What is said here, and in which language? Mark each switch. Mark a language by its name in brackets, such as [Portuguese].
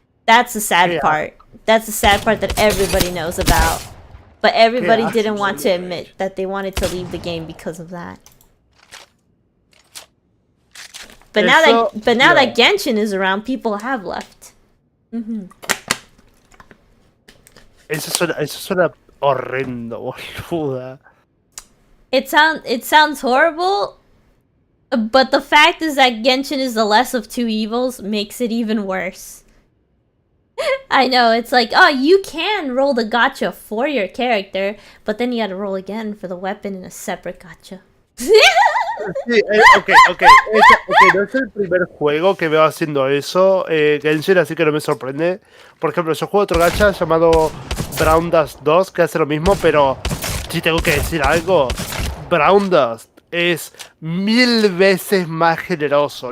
[English] That's the sad part. That's the sad part that everybody knows about. But everybody didn't want to admit that they wanted to leave the game because of that. But now that Genshin is around, people have left. [Spanish] Eso suena horrendo, boluda. [English] It sounds horrible, but the fact is that Genshin is the less of two evils makes it even worse. I know, it's like, oh, you can roll the gacha for your character, but then you gotta roll again for the weapon in a separate gacha. [Spanish] Sí, okay, no es el primer juego que veo haciendo eso, Genshin, así que no me sorprende. Por ejemplo, yo juego otro gacha llamado Brown Dust 2 que hace lo mismo, pero si tengo que decir algo, Brown Dust es 1000 veces más generoso.